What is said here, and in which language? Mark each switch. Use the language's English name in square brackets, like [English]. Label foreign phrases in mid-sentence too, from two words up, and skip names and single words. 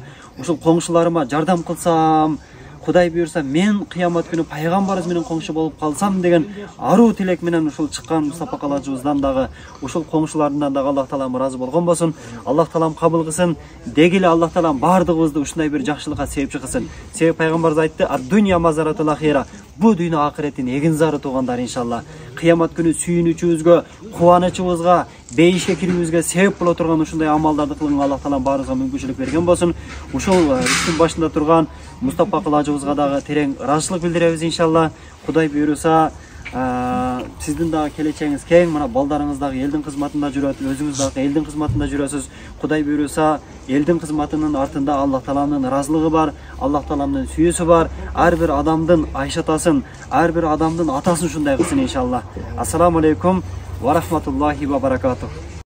[Kyrgyz] Ушул коңшуларыма жардам кылсам, Кудай буйруса мен кыямат күнү пайгамбарыбыз менен коңшу болуп калсам деген аруу тилек менен ушул чыккан Мустапа калачыбыздан дагы ушул коңшуларынан дагы Аллах таалам ыраазы болгон болсун. Аллах таалам кабыл кылсын. Деги эле Аллах таалам бардыгыбызды ушундай бир жакшылыкка себепчи кылсын. Себеп пайгамбарыбыз айтты: [Arabic] "الدنيا مزرعة الآخرة." [Kyrgyz] Бу дүйнө акыреттин эгин зары туугандар иншалла. Кыямат күнү сүйүнүчүбүзгө, кубанычыбызга, бейишке кирүүбүзгө себеп боло турган ушундай амалдарды кылууга Аллах таалам баарыбызга мүмкүнчүлүк берген болсун. Ушул иштин башында турган Мустапа калачыбызга дагы терең ыраазычылык билдиребиз иншалла. Кудай буйруса сиздин дагы келечегиңиз кең, мына балдарыңыз дагы элдин кызматында жүрөт, өзүңүз дагы элдин кызматында жүрөсүз. Кудай буйруса элдин кызматынын артында Аллах тааланын ыраазылыгы бар, Аллах тааланын сүйүүсү бар. Ар бир адамдын айшатасын, ар бир адамдын атасын ушундай кылсын иншалла. [Arabic] السلام عليكم ورحمة الله وبركاته.